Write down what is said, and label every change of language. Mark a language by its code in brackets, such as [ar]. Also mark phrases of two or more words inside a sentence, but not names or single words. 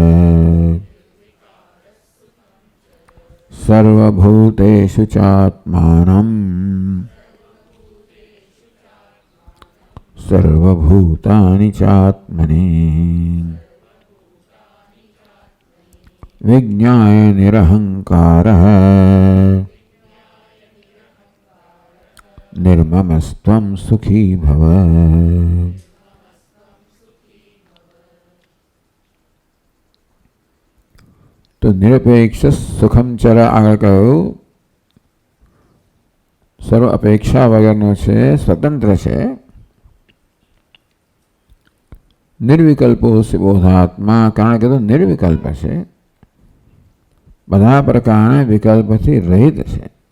[sa] सर्वभूतेषु चात्मानं सर्वभूतानि चात्मनि विज्ञाय निरहंकारः निर्ममस्त्वं सुखी भव। तो निरपेक्ष सुखम चर [gu] આગળ કહ્યું સર્વ અપેક્ષા વગરનો છે, સ્વતંત્ર છે, [sa] निर्विकल्पो बोधात्मा [gu] કારણ કે તો નિર્વિકલ્પ છે, બધા પ્રકારના વિકલ્પથી રહિત છે.